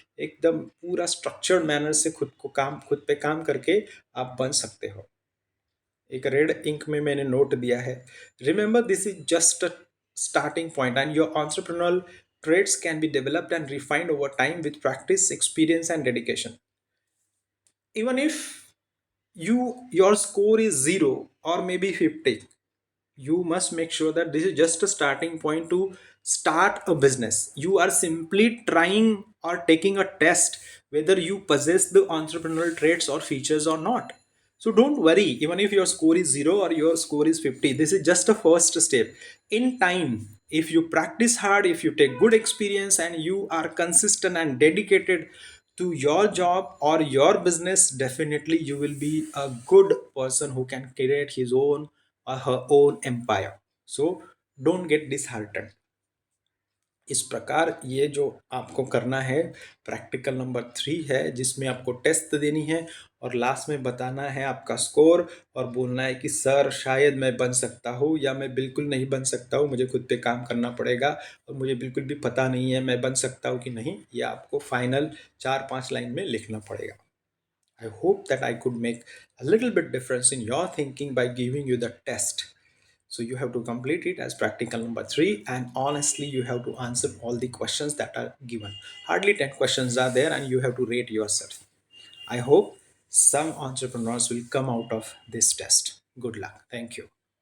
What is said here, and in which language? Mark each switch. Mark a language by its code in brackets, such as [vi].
[hi] एकदम पूरा structured manner से खुद पे काम करके आप बन सकते हो। एक रेड इंक में मैंने नोट दिया है, [en] Remember this is just a starting point and your entrepreneurial traits can be developed and refined over time with practice, experience and dedication. Even if your score is 0 or maybe 50, you must make sure that this is just a starting point to start a business. You are simply trying or taking a test whether you possess the entrepreneurial traits or features or not. So don't worry, even if your score is 0 or your score is 50, this is just a first step. In time, if you practice hard, if you take good experience and you are consistent and dedicated to your job or your business, definitely you will be a good person who can create his own or her own empire. So don't get disheartened. [hi] इस प्रकार ये जो आपको करना है practical number 3 है, जिसमें आपको टेस्ट देनी है और लास्ट में बताना है आपका स्कोर और बोलना है कि सर शायद मैं बन सकता हूँ या मैं बिल्कुल नहीं बन सकता हूँ, मुझे खुद पे काम करना पड़ेगा और मुझे बिल्कुल भी पता नहीं है मैं बन सकता हूँ कि नहीं। ये आपको फाइनल 4-5 लाइन में लिखना पड़ेगा। [en] I hope that I could make a little bit difference in your thinking by giving you the test. So you have to complete it as practical number 3, and honestly you have to answer all the questions that are given. Hardly 10 questions are there and you have to rate yourself. I hope some entrepreneurs will come out of this test. Good luck. Thank you.